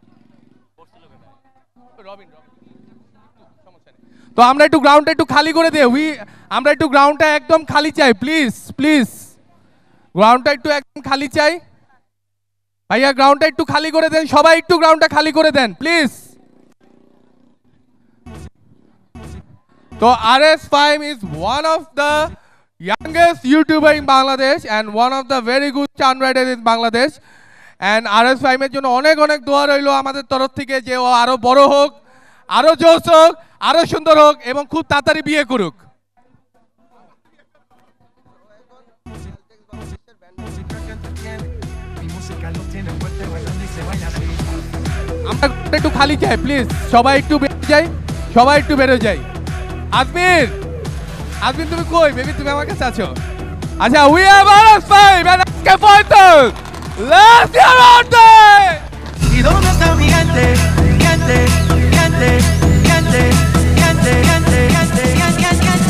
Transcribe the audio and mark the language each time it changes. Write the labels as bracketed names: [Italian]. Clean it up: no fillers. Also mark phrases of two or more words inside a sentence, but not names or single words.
[Bangla] তো আমরা একটু গ্রাউন্ডটা একটু খালি করে দেই। আমরা একটু গ্রাউন্ডটা একদম খালি চাই, প্লিজ প্লিজ গ্রাউন্ডটা একটু একদম খালি চাই। ভাইয়া গ্রাউন্ডটা একটু খালি করে দেন, সবাই একটু গ্রাউন্ডটা খালি করে দেন প্লিজ। তো আরএস ফাইম [English] is one of the youngest YouTuber in Bangladesh and one of the very good chant writer in Bangladesh, and [Bangla] RS ফাইমের জন্য অনেক অনেক দোয়া রইলো আমাদের তরফ থেকে, যে ও আরো বড় হোক, আরো জোশ হোক, আরো সুন্দর হোক এবং খুব তাড়াতাড়ি বিয়ে করুক। আমরা একটু খালি চাই প্লিজ, সবাই একটু বেরো যাই, সবাই একটু বেরো যাই। আজমির তুমি কই? বেবি তুমি আমার কাছে আছো? [English] আচ্ছা we have RS Faim and SK Foysal, let's hear out them. [Spanish] ¿Y dónde está mi gente? Gente, gente, gente, gente, gente, gente, gente, gente.